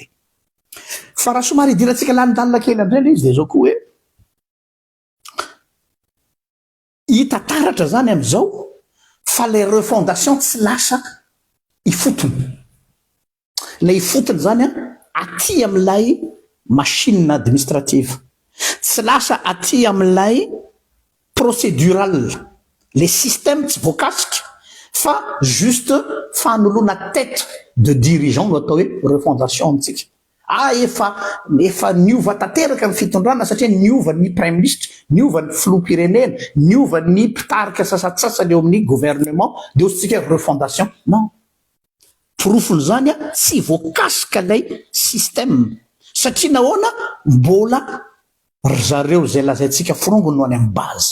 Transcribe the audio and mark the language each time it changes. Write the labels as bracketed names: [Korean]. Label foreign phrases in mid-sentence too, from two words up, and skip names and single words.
[Malagasy] Fa raha somary idirantsika lanindalina kely andreny izy de zao koa hoe hita taratra zany am'izao fa [French] le refondation [Malagasy] tsy lasa ifotony. Le ifotony zany aty am'lay [French] machine administrative, [Malagasy] tsy lasa aty am'lay procédural, [French] le système [Malagasy] tsy voakasika fa juste fanolona [French] tête de dirigeant [Malagasy] no atao hoe refondation antsika. Efa niova tanteraka amin'ny fitondrana satria niova ny [French] prime ministre, [Malagasy] niova ny filoham-pirenena, niova ny mpitarika sasatsasany eo amin'ny gouvernement de osintsika refondation. Non, porofony zany tsy voakasika lay système satria nahoana mbola ry zareo zay lazaintsika firongony no any amin'ny base.